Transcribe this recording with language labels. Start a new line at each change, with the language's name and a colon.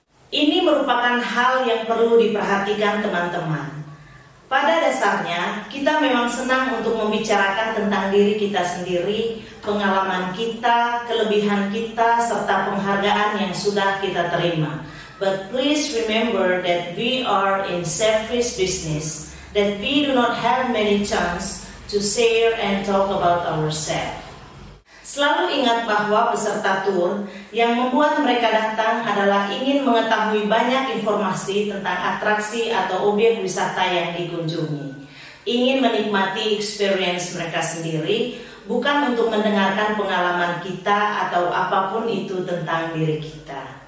Indonesian: Ini merupakan hal yang perlu diperhatikan teman-teman. Pada dasarnya, kita memang senang untuk membicarakan tentang diri kita sendiri, pengalaman kita, kelebihan kita, serta penghargaan yang sudah kita terima.
English: But please remember that we are in service business, that we do not have many chance to share and talk about ourselves.
Indonesian: Selalu ingat bahwa peserta tur yang membuat mereka datang adalah ingin mengetahui banyak informasi tentang atraksi atau objek wisata yang dikunjungi. Ingin menikmati experience mereka sendiri, bukan untuk mendengarkan pengalaman kita atau apapun itu tentang diri kita.